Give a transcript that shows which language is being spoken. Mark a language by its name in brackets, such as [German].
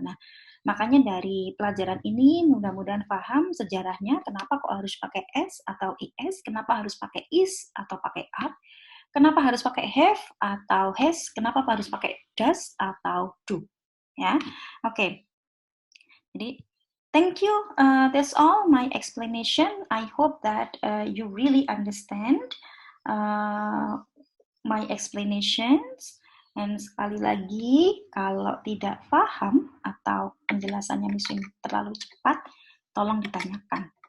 [Indonesian] Nah, makanya dari pelajaran ini mudah-mudahan paham sejarahnya kenapa kok harus pakai s atau is, kenapa harus pakai is atau pakai are, kenapa harus pakai have atau has, kenapa harus pakai does atau do. Ya, oke. Jadi [English] thank you. That's all my explanation. I hope that you really understand my explanations. [Indonesian] Dan sekali lagi, kalau tidak paham atau penjelasannya mungkin terlalu cepat, tolong ditanyakan.